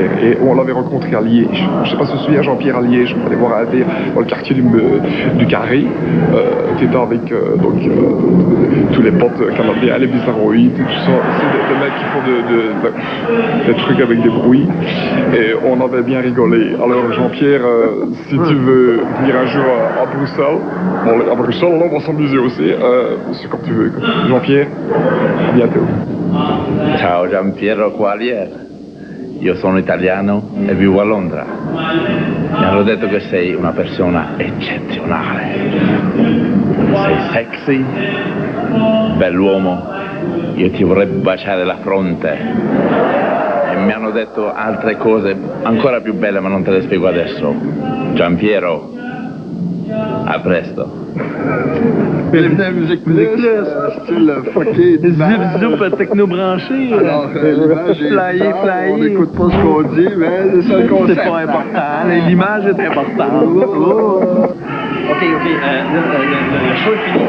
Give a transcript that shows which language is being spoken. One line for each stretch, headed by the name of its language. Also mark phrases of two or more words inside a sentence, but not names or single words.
French: Et on l'avait rencontré à Liège. Je sais pas si tu te souviens, Jean-Pierre à Liège, on allait voir à Alder, dans le quartier du Carré, qui était avec tous les potes canadiens, les Bizarroïdes, tout ça. C'est des mecs qui font des trucs avec des bruits. Et on avait bien rigolé. Alors Jean-Pierre, si tu veux venir un jour à Bruxelles, à Bruxelles, on va s'amuser aussi. C'est comme tu veux. Jean-Pierre, à bientôt.
Italian: Ciao Giampiero Qualier, io sono italiano e vivo a Londra. Mi hanno detto che sei una persona eccezionale. Sei sexy, bell'uomo, io ti vorrei baciare la fronte. E mi hanno detto altre cose ancora più belle, ma non te le spiego adesso. Giampiero, a presto.
French: Bienvenue à Musique Plus, style fucké. Zip-zoup techno-branché. Alors, l'image est flyer. On n'écoute pas ce qu'on dit, mais c'est ça le concept. C'est pas important, l'image est importante. OK, le show est fini.